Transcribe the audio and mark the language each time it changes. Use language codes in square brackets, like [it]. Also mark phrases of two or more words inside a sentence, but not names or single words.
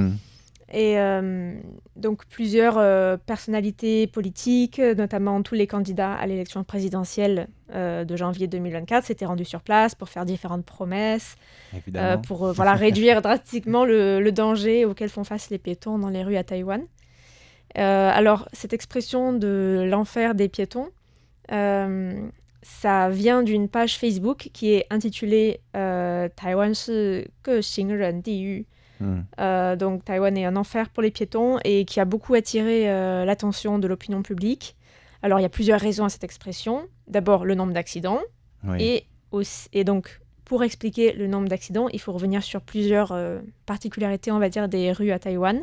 [fr] Et donc plusieurs personnalités politiques, notamment tous les candidats à l'élection présidentielle de janvier 2024, s'étaient rendus sur place pour faire différentes promesses, pour réduire drastiquement le danger auquel font face les piétons dans les rues à Taïwan. Alors, cette expression de l'enfer des piétons, ça vient d'une page Facebook qui est intitulée Taïwan 是个行人地狱. Donc Taïwan est un enfer pour les piétons et qui a beaucoup attiré l'attention de l'opinion publique. Alors il y a plusieurs raisons à cette expression. D'abord le nombre d'accidents et donc pour expliquer le nombre d'accidents, il faut revenir sur plusieurs particularités, on va dire, des rues à Taïwan.